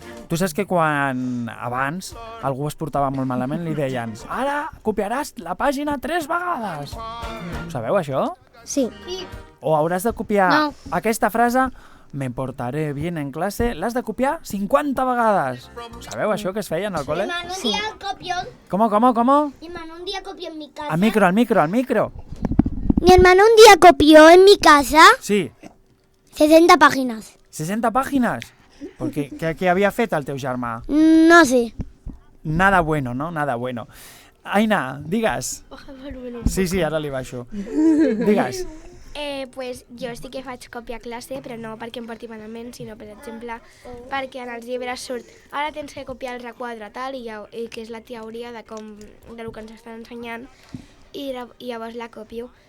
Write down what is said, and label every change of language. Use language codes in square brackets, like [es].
[ca] Tu saps que quan abans algú es portava molt malament li deien ara copiaràs la pàgina 3 vegades. Ho sabeu, això? Sí. O hauràs de copiar No. aquesta frase [es] me portaré bien en clase, [ca] l'has de copiar 50 vegades. Sabeu això que es feia en el col·le? [es] hermano un día copió. ¿Cómo? Mi hermano un día copió en mi casa. Al micro. Mi hermano un día copió en mi casa Sí, 60 páginas. [ca] 60 pàgines. Perquè què havia fet el teu germà? [es] No sé. Nada bueno, no? Nada bueno. [ca] Aina, digues. Sí, ara li baixo. Digues. Pues jo sí que faig còpia a classe, però no perquè em porti malament, sinó, per exemple, perquè en els llibres surt ara tens que copiar el requadre tal, i que és la teoria de lo que ens estan ensenyant, i llavors la copio.